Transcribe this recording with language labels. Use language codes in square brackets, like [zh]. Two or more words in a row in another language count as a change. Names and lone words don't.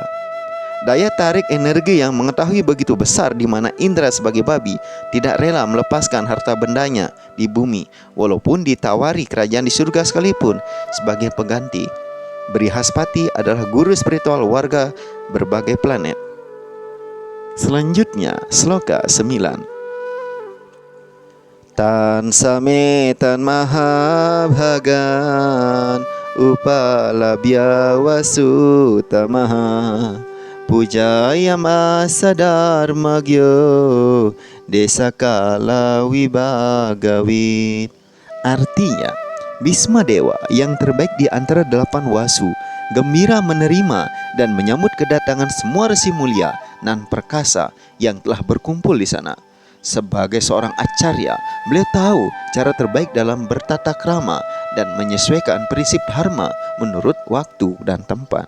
[id] Daya tarik energi yang mengetahui begitu besar di mana Indra sebagai babi tidak rela melepaskan harta bendanya di bumi walaupun ditawari kerajaan di surga sekalipun sebagai pengganti. Brihaspati adalah guru spiritual warga berbagai planet. Selanjutnya, sloka 9. [sa] Tan sametan mahabhagan upalabhya vasutamaha pujaya masa dharmagyo desakala wibagawit. [id] Artinya, Bhisma Dewa yang terbaik di antara 8 wasu gembira menerima dan menyambut kedatangan semua resi mulia nan perkasa yang telah berkumpul di sana. Sebagai seorang acarya, beliau tahu cara terbaik dalam bertata krama dan menyesuaikan prinsip dharma menurut waktu dan tempat.